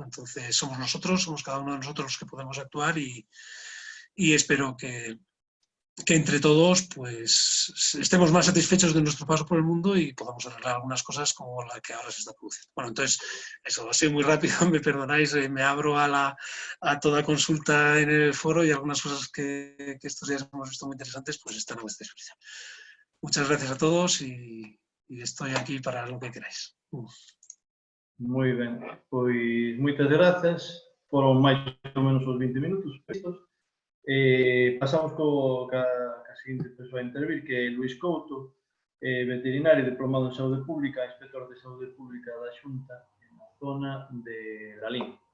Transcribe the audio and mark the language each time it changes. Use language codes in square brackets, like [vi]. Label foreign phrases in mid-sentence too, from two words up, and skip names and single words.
[es] Entonces somos nosotros, somos cada uno de nosotros los que podemos actuar y espero que entre todos pues estemos más satisfechos de nuestro paso por el mundo y podamos arreglar algunas cosas como la que ahora se está produciendo. Bueno, entonces, eso ha sido muy rápido, me perdonáis, me abro a toda consulta en el foro y algunas cosas que estos días hemos visto muy interesantes, pues están a vuestra disposición. Muchas gracias a todos y estoy aquí para lo que queráis. [gl] Moi ben, pois moitas grazas, foron máis ou menos os 20 minutos prestos. Pasamos ca seguinte persoa a intervir, que é Luís Couto, veterinario diplomado en Saúde Pública, inspector de Saúde Pública da Xunta na zona de Lalín.